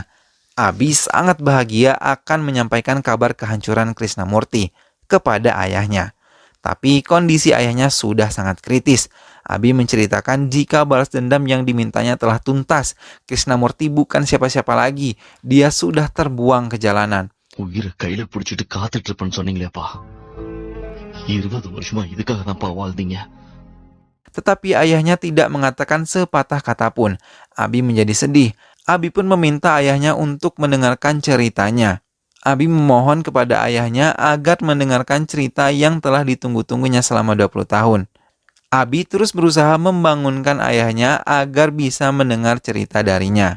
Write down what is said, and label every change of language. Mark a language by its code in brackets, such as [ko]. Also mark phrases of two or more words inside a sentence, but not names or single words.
[id] Abi sangat bahagia akan menyampaikan kabar kehancuran Krishnamurti kepada ayahnya. Tapi kondisi ayahnya sudah sangat kritis. Abi menceritakan jika balas dendam yang dimintanya telah tuntas. Krishnamurti bukan siapa-siapa lagi. Dia sudah terbuang ke jalanan. [ta] உயிரை கையில பிடிச்சிட்டு காத்துட்டு இருப்பேன்னு சொன்னீங்களேப்பா 20 வருஷமா இதுக்காக தான்ப்பா வாழ்ந்தீங்க. [id] Tetapi ayahnya tidak mengatakan sepatah kata pun. Abi menjadi sedih. Abi pun meminta ayahnya untuk mendengarkan ceritanya. Abi memohon kepada ayahnya agar mendengarkan cerita yang telah ditunggu-tunggunya selama 20 tahun. Abi terus berusaha membangunkan ayahnya agar bisa mendengar cerita darinya.